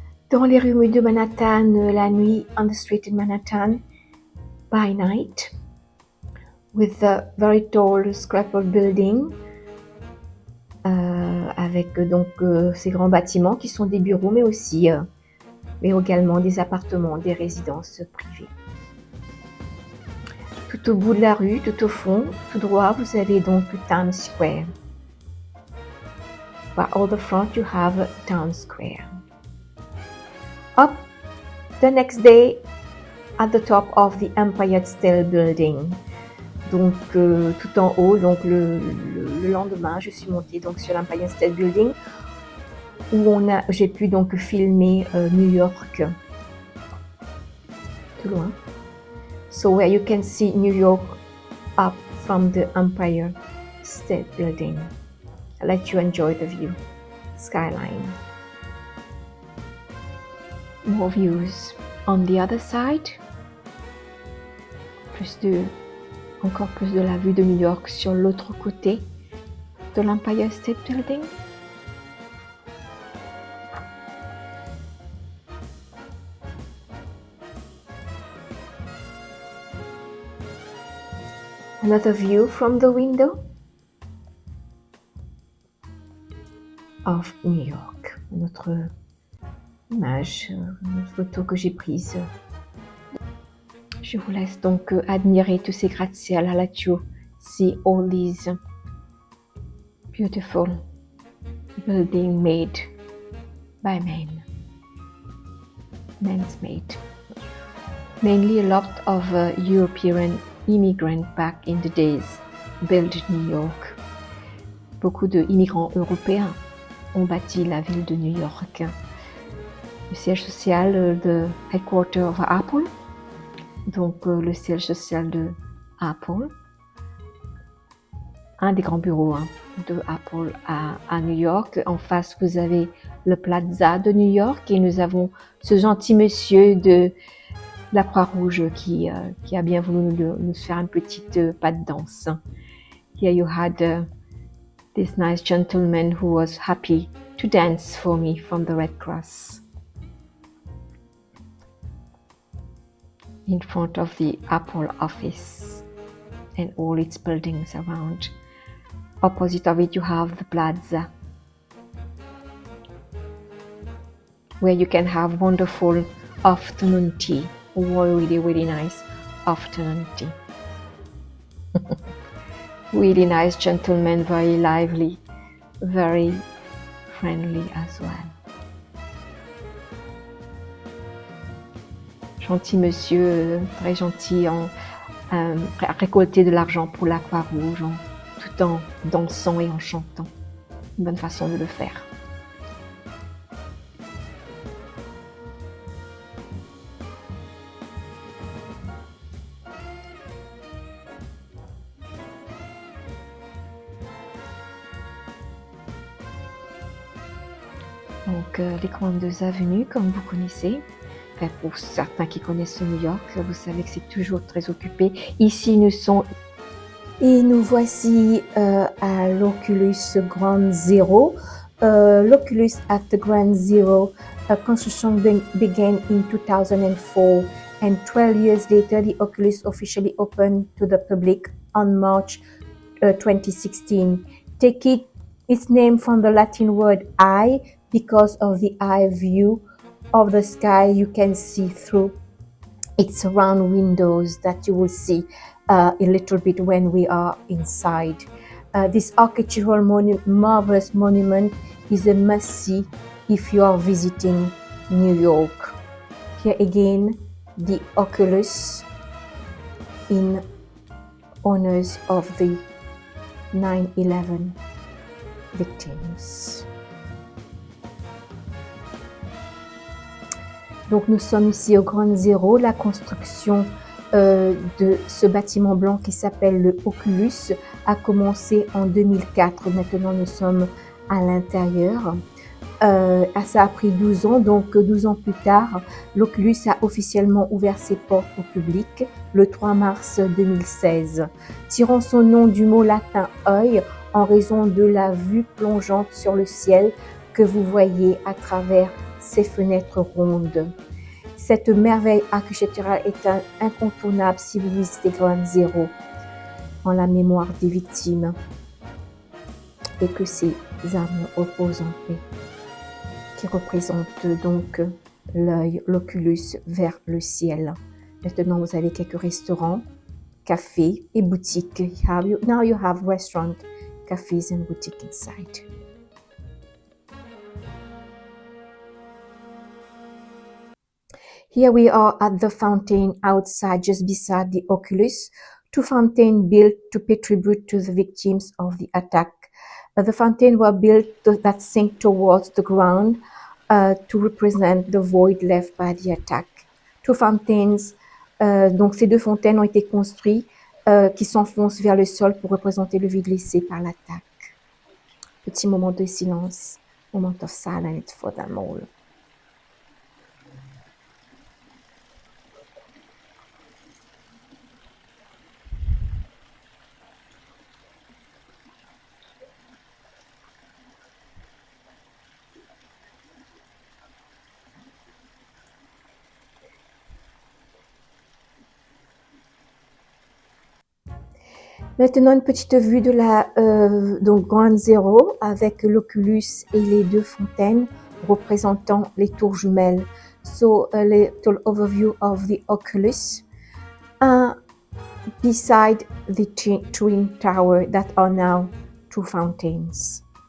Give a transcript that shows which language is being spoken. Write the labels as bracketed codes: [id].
[fr] Dans les rues de Manhattan, la nuit, [en] on the street in Manhattan, by night, with the very tall scrapple building, [fr] avec donc ces grands bâtiments qui sont des bureaux, mais aussi, mais également des appartements, des résidences privées. Tout au bout de la rue, tout au fond, tout droit, vous avez donc Times Square. [en] By all the front, you have Times Square. Up the next day, at the top of the Empire State Building. [fr] Donc tout en haut, donc le lendemain, je suis montée donc sur l'Empire State Building où j'ai pu donc filmer New York tout loin. [en] So where you can see New York up from the Empire State Building. I'll let you enjoy the view, skyline. More views on the other side. [fr] Encore plus de la vue de New York sur l'autre côté de l'Empire State Building. [en] Another view from the window of New York. [fr] Notre image, une photo que j'ai prise. Je vous laisse donc admirer tous ces gratte-ciel. [en] I'll let you see all these beautiful buildings made by men. Men's made. Mainly a lot of European immigrants back in the days built New York. [fr] Beaucoup d'immigrants européens ont bâti la ville de New York. Le siège social de [en] headquarter of Apple. [fr] Donc le siège social de Apple, un des grands bureaux de Apple à New York. En face, vous avez le Plaza de New York et nous avons ce gentil monsieur de la Croix-Rouge qui a bien voulu nous faire une petite pas de danse. [en] Here you had this nice gentleman who was happy to dance for me from the Red Cross. In front of the Apple office and all its buildings around. Opposite of it you have the Plaza, where you can have wonderful afternoon tea, really nice afternoon tea. Really nice gentleman, very lively, very friendly as well. [fr] Gentil monsieur, très gentil, à récolter de l'argent pour la Croix-Rouge, tout en dansant et en chantant. Une bonne façon de le faire. Donc les grandes avenues, comme vous connaissez. Pour certains qui connaissent New York, vous savez que c'est toujours très occupé. Ici, nous voici à l'Oculus Ground Zero. [en] L'Oculus at the Ground Zero construction began in 2004, and 12 years later, the Oculus officially opened to the public on March 2016. Taking its name from the Latin word eye because of the eye view of the sky you can see through its round windows that you will see a little bit when we are inside. This architectural marvelous monument is a must-see if you are visiting New York. Here again, the Oculus in honors of the 9/11 victims. [fr] Donc nous sommes ici au Ground Zero, la construction de ce bâtiment blanc qui s'appelle le Oculus a commencé en 2004. Maintenant nous sommes à l'intérieur. Ça a pris 12 ans, donc 12 ans plus tard, l'Oculus a officiellement ouvert ses portes au public le 3 mars 2016, tirant son nom du mot latin œil en raison de la vue plongeante sur le ciel que vous voyez à travers ces fenêtres rondes. Cette merveille architecturale est incontournable si vous visitez Ground Zero en la mémoire des victimes et que ces âmes reposent en paix, qui représente donc l'œil, l'oculus vers le ciel. Maintenant, vous avez quelques restaurants, cafés et boutiques. [en] Now you have restaurant, cafes and boutiques inside. Here we are at the fountain outside, just beside the Oculus. Two fountains built to pay tribute to the victims of the attack. The fountains were built that sink towards the ground to represent the void left by the attack. Two fountains, [fr] donc ces deux fontaines ont été construites qui s'enfoncent vers le sol pour représenter le vide laissé par l'attaque. Petit moment de silence, [en] moment of silence for them all. [fr] Maintenant, une petite vue de la donc Ground Zero avec l'Oculus et les deux fontaines représentant les tours jumelles. [en] So, a little overview of the Oculus beside the twin tower that are now two fountains.